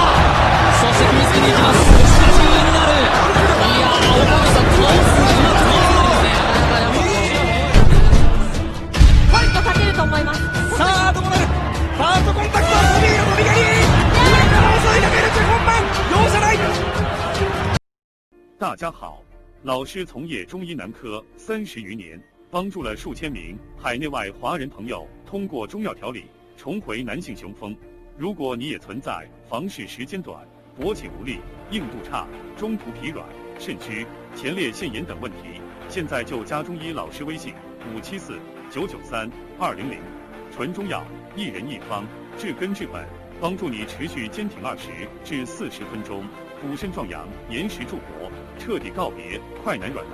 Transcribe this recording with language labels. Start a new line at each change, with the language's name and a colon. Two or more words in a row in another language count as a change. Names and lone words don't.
Japanese: そして食いつきに行きます。しかし上になる。いやー、岡部さん、倒す勝てると思います。さあどうなる。ファーストコンタクト、スピード飛び蹴り、上から襲いかけるチェホンマン、容赦ない。
Chinese: 大家好，老师从业中医男科30余年，帮助了数千名海内外华人朋友通过中药调理重回男性雄风。如果你也存在房事时间短、勃起无力、硬度差、中途疲软、肾虚、前列腺炎等问题，现在就加中医老师微信574-993-200，纯中药，一人一方，治根治本，帮助你持续坚挺20至40分钟，补肾壮阳，延时助勃，彻底告别快男软男。